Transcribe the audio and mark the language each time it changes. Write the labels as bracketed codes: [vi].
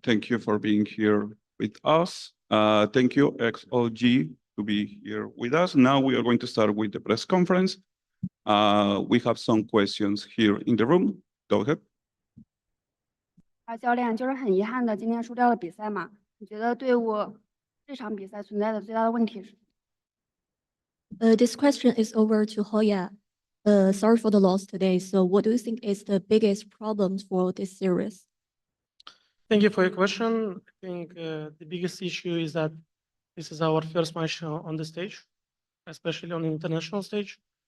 [en] Thank you for being here with us. Thank you, XLG, to be here with us. Now we are going to start with the press conference. We have some questions here in the room. Go ahead. [zh] 教练，就是很遗憾的，今天输掉了比赛嘛。你觉得队伍这场比赛存在的最大的问题是？ [en] This question is over to Hoya. Sorry for the loss today. So what do you think is the biggest problem for this series? Thank you for your question. I think the biggest issue is that this is our first match on the stage, especially on the international stage.